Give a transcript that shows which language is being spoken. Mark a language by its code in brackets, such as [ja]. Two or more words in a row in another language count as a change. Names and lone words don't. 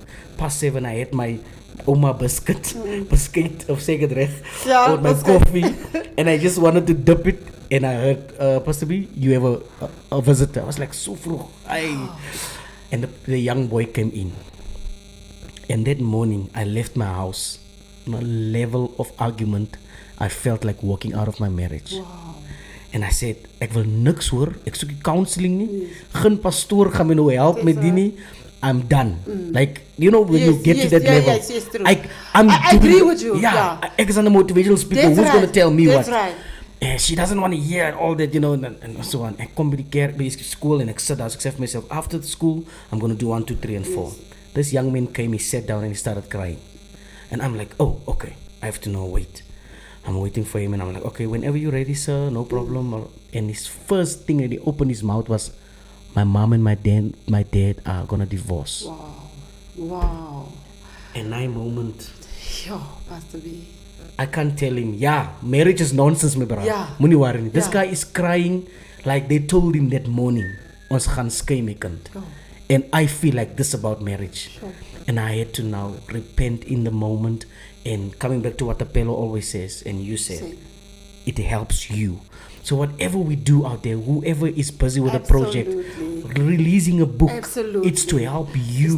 [en] 7:30 I had my Oma biscuit of Segedrecht with my coffee, and I just wanted to dip it, and I heard Pastor B, you have a visitor. I was like, [af] so vroeg. [en] And the young boy came in, and that morning I left my house on a level of argument. I felt like walking out of my marriage. And I said, [af] ek wil niks hoor, ek soek nie counseling nie, geen pastoor gaan my nou help met die nie. [en] I'm done. Like, when you get to that level. Yes, true. I agree with you. Yeah. [af] Ek is [en] an motivational speaker. That's Who's going to tell me That's what? Right. And she doesn't want to hear all that, and so on. [af] Ek kom by die school and ek sit daar. Ek sê vir myself, [en] after the school, I'm going to do 1, 2, 3 and 4. This young man came, he sat down and he started crying. And I'm like, oh, okay. I have to wait. I'm waiting for him and I'm like, okay, whenever you're ready, sir, no problem. And his first thing that he opened his mouth was, my mom and my dad are gonna divorce. Wow. And I moment. Yo, Pastor B. I can't tell him, marriage is nonsense, my brother. Yeah. [af] Moenie worry nie. [en] This guy is crying like they told him that morning. [af] Ons gaan skei my kind. [en] And I feel like this about marriage. Sure. And I had to now repent in the moment. And coming back to what Tapelo always says, and you said, it helps you. So whatever we do out there, whoever is busy with a project, releasing a book, it's to help you.